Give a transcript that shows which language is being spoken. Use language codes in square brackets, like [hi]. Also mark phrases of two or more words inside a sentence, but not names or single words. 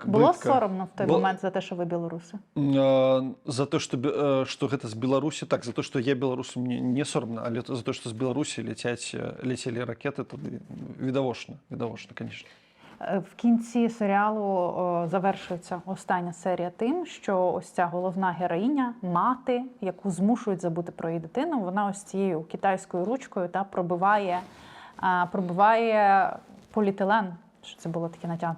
[uk] Було бридко. соромно в той момент за те, що ви білоруси? За те, що [be] гэта з Беларусі, [uk] так, за те, що я беларусам не соромно, але за те, що з Беларусі летели ракети, [be] тады відавочна, [uk] конечно. В кінці серіалу завершується остання серія тим, що ось ця головна героїня, мати, яку змушують забути про її дитину, вона ось цією китайською ручкою пробиває поліетилен, що це було таке натягнуте.